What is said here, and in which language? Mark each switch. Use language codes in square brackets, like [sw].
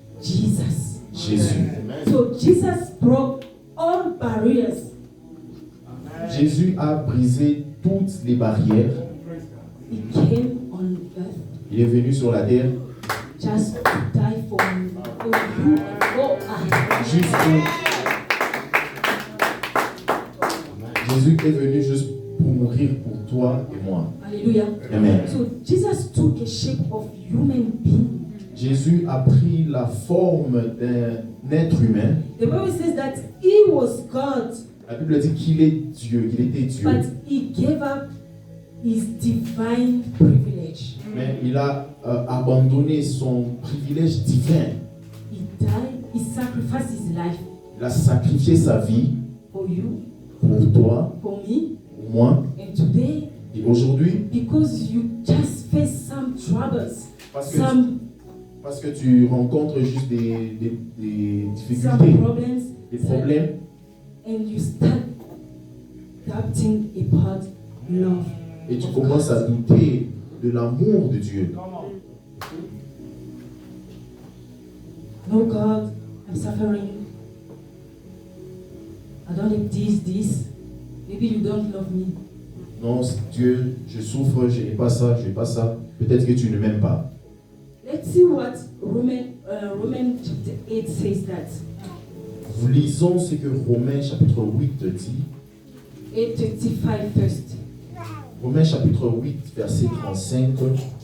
[en] Jesus. [fr] Jésus. [en] So Jesus broke all barriers. [fr] Jésus a brisé toutes les barrières. [en] He came on earth [fr] Il est venu sur la terre [en] just to die for you and for us. [fr] juste pour... Jésus est venu juste pour mourir pour toi et moi. Hallelujah. Amen. [en] So Jesus took a shape of human being. [fr] Jésus a pris la forme d'un être humain. [en] The Bible says that He was God, [fr] La Bible dit qu'il est Dieu, qu'il était Dieu. [en] but He gave up His divine privilege. [fr] Mais il a abandonné son privilège divin. [en] He died, He sacrificed His life [fr] Il a sacrifié sa vie [en] for you, [fr] pour toi, [en] for me, [fr] pour moi. [en] and today, [fr] Et aujourd'hui, [en] because you just face some troubles, [fr] parce que tu rencontres juste des [en] some [fr] difficultés, [en] problems, [fr] des problèmes, [en] and you start doubting about love. [fr] et tu commences à douter de l'amour de Dieu. [en] No, God, I'm suffering. I don't have this. Maybe you don't love me. [fr] Non, Dieu, je souffre, je n'ai pas ça, je n'ai pas ça. Peut-être que tu ne m'aimes pas. [en] Let's see what Romans chapter 8 says that. [fr] Lisons ce que Romains chapitre 8 dit. [en] 8:25 first. [fr] Romains chapitre 8, verset 35.